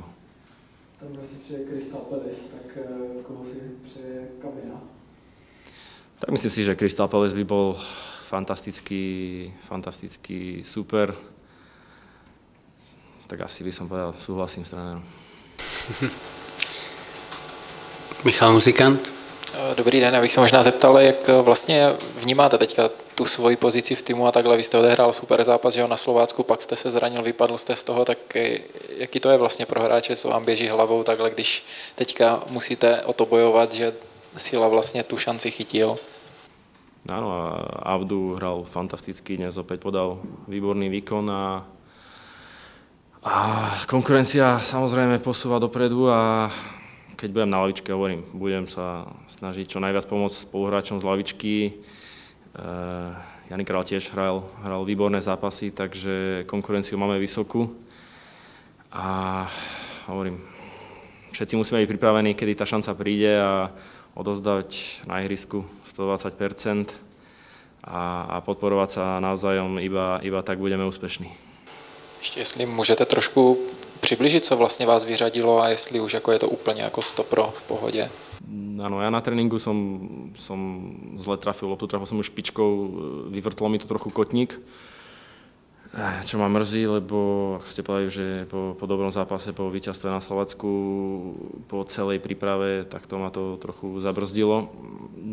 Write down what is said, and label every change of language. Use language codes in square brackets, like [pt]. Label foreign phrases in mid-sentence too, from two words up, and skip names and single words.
[cs] Tam si přeje Crystal Palace, tak koho si přeje Kamena? [sk] Tak myslím si, že Crystal Palace by bol fantastický super. Tak asi by som povedal, súhlasím s trénerom. Michal Muzikant. [cs] Dobrý den, já bych se možná zeptal, jak vlastně vnímáte teďka tu svoji pozici v týmu a takhle, vy jste odehrál super zápas, že jo, na Slovácku, pak jste se zranil, vypadl jste z toho, tak jaký to je vlastně pro hráče, co vám běží hlavou takhle, když teďka musíte o to bojovat, že Sila vlastně tu šanci chytil? [sk] Áno, Abdu hral fantasticky, dnes opäť podal výborný výkon a konkurencia samozrejme posúva dopredu a keď budem na lavičke, hovorím, budem sa snažiť čo najviac pomôcť spoluhráčom z lavičky. Jani Král tiež hral výborné zápasy, takže konkurenciu máme vysokú. A hovorím, všetci musíme byť pripravení, kedy tá šanca príde a odozdať na ihrisku 120% a podporovať sa navzájom, iba tak budeme úspešní. [cs] Ještě jestli můžete trošku přiblížit, co vlastně vás vyřadilo a jestli už jako je to úplně jako stopro v pohodě? [sk] Áno, ja na tréningu som zle trafil loptu, trafil som už špičkou, vyvrtlo mi to trochu kotník, čo ma mrzí, lebo ako ste povedali, že po dobrom zápase, po víťazstve na Slovensku, po celej príprave, tak to ma to trochu zabrzdilo.